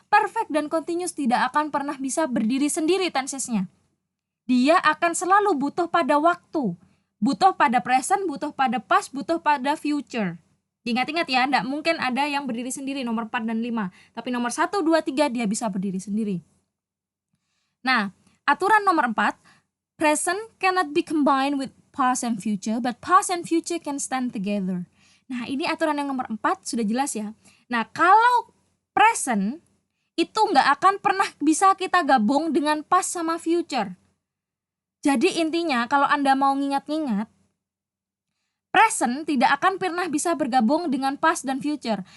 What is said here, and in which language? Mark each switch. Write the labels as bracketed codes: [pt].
[id] Perfect dan continuous tidak akan pernah bisa berdiri sendiri tensesnya. Dia akan selalu butuh pada waktu. Butuh pada present, butuh pada past, butuh pada future. Ingat-ingat ya, tidak mungkin ada yang berdiri sendiri nomor 4 dan 5. Tapi nomor 1, 2, 3 dia bisa berdiri sendiri. Nah, aturan nomor 4, [en] present cannot be combined with past and future, but past and future can stand together. [id] Nah, ini aturan yang nomor 4 sudah jelas ya. Nah, kalau present itu nggak akan pernah bisa kita gabung dengan past sama future. Jadi intinya kalau Anda mau ngingat-ngingat, present tidak akan pernah bisa bergabung dengan past dan future.